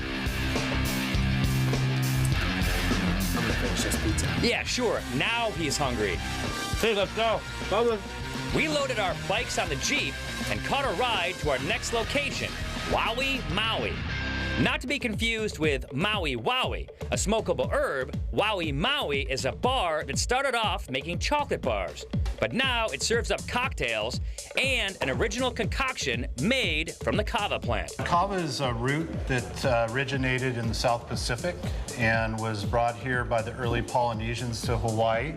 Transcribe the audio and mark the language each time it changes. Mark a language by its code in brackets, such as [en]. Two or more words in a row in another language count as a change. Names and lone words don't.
[en] I'm gonna finish this pizza. Yeah, sure, now he's hungry. Hey, let's go. Bubba. We loaded our bikes on the Jeep and caught a ride to our next location, Maui. Not to be confused with Maui Wowie, a smokable herb. Maui is a bar that started off making chocolate bars, but now it serves up cocktails and an original concoction made from the kava plant. Kava is a root that originated in the South Pacific and was brought here by the early Polynesians to Hawaii.